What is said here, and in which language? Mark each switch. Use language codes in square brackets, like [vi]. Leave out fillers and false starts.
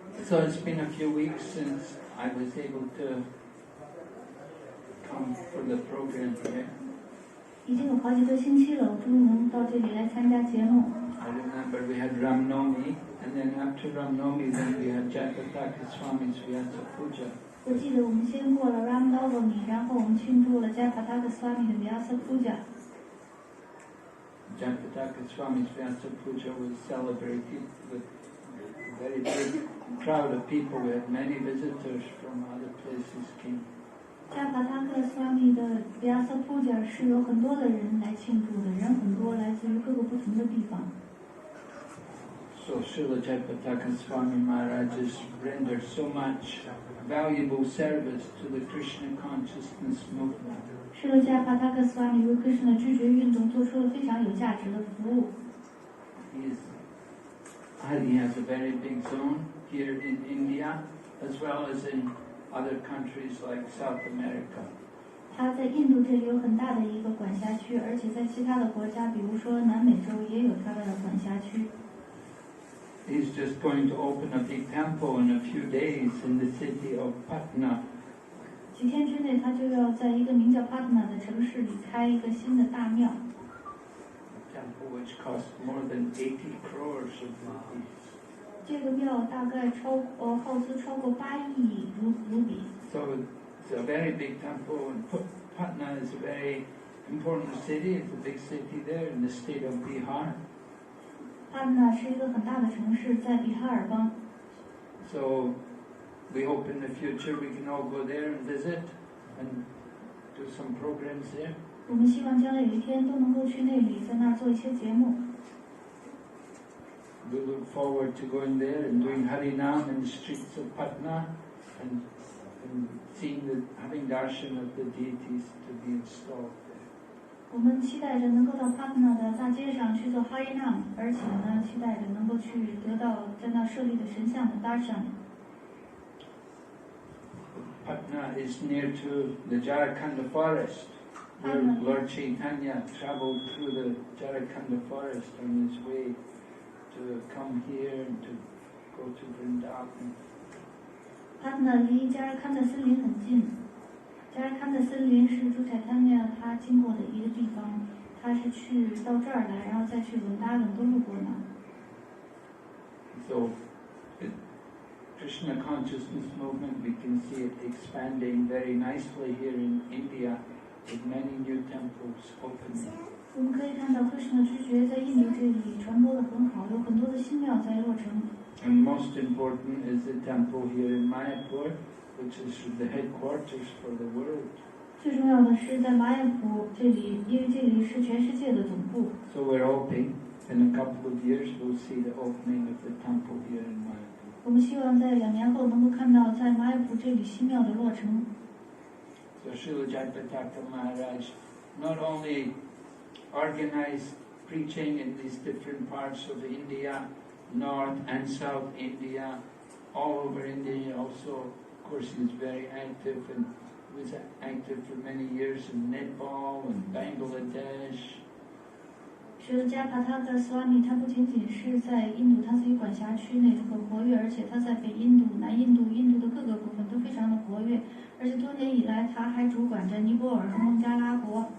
[en] So it's been a few weeks since I was able to come for the program here. [zh] 已经有好几个星期了，我终于能到这里来参加节目。 [en] I remember we had Ram Navami, and then after Ram Navami, then we had Jayapataka Swami's Vyasa Puja. [zh] 我记得我们先过了 Ram Navami， 然后我们庆祝了 Jayapataka Swami 的 Vyasa Puja。 [en] Jayapataka Swami's Vyasa Puja was celebrated with a very big crowd of people. We had many visitors from other places came. [zh] Jayapataka Swami 的 Vyasa Puja 是有很多的人来庆祝的，人很多，来自于各个不同的地方。 [en] So Srila Jayapataka Swami Maharaj has rendered so much valuable service to the Krishna consciousness movement. [zh] 是了 Jayapataka Swami 为 Krishna 知觉运动做出了非常有价值的服务。 [en] He has a very big zone here in India, as well as in other countries like South America. [zh] 他在印度这里有很大的一个管辖区，而且在其他的国家，比如说南美洲也有他的管辖区。 [en] He's just going to open a big temple in a few days in the city of Patna. [zh] 几天之内，他就要在一个名叫 Patna 的城市里开一个新的大庙。 [en] A temple which cost more than 80 crores of rupees. [zh] 这个庙大概耗资超过8亿卢比。 [en] So it's a very big temple, and Patna is a very important city. It's a big city there in the state of Bihar. [zh] Patna 是一个很大的城市，在比哈尔邦。 [en] So we hope in the future we can all go there and visit and do some programs there. [zh] 我们希望将来有一天都能够去那里，在那儿做一些节目。 [en] We look forward to going there and doing Harinam in the streets of Patna and seeing having darshan of the deities to be installed there. [zh] 我们期待着能够到 Patna 的大街上去做 Harinam， 而且呢，期待着能够去得到在那设立的神像的 darshan。 [en] Patna is near to the Jharikhanda forest, where Lord Chaitanya traveled through the Jharikhanda forest on his way to come here and to go to Vrindavan. [zh] Patna 离加尔堪的森林很近，加尔堪的森林是朱彩丹那样他经过的一个地方，他是去到这儿来，然后再去文达文都路过那。 [en] So, the Krishna consciousness movement, we can see it expanding very nicely here in India, with many new temples opening. [zh] 我们可以看到 Krishna 知觉在印度这里传播的很好，有很多的新庙在落成。 [en] And most important is the temple here in Mayapur, which is the headquarters for the world. [zh] 最重要的是在马雅普这里，因为这里是全世界的总部。 [en] So we're hoping in a couple of years we'll see the opening of the temple here in Mayapur. [zh] 我们希望在2年后能够看到在马雅普这里新庙的落成。 [en] So Srila Jayapataka Maharaj not only organized preaching in these different parts of India, North and South India, all over India. Also, of course, he was very active and was active for many years in Nepal and Bangladesh. [zh] 觉得加帕塔克斯瓦米他不仅仅是在印度他自己管辖区内很活跃，而且他在北印度、南印度、印度的各个部分都非常的活跃，而且多年以来他还主管着尼泊尔和孟加拉国。